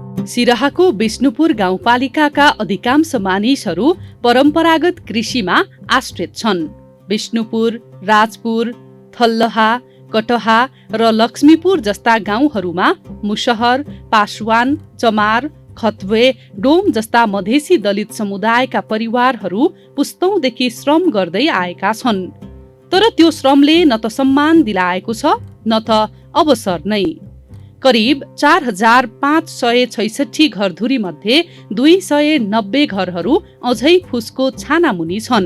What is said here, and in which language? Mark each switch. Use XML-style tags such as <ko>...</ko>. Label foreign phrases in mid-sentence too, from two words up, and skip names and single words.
<ne>सिराहाको विष्णुपुर गाउँपालिकाका अधिकांश मानिसहरू परम्परागत कृषिमा आश्रित छन्। विष्णुपुर, राजपुर, थल्लहा, कटहा र लक्ष्मीपुर जस्ता गाउँहरूमा मुसहर, पासवान, चमार, खतवे, डोम जस्ता मधेसी दलित समुदायका परिवारहरू पुस्तौंदेखि श्रम गर्दै आएका छन्। तर त्यो श्रमले न त सम्मान दिलाएको छ न त अवसर नै। करिब 4566 घरधुरी मध्ये 290 घरहरू अझै फुसको छानामुनि छन्।</ne>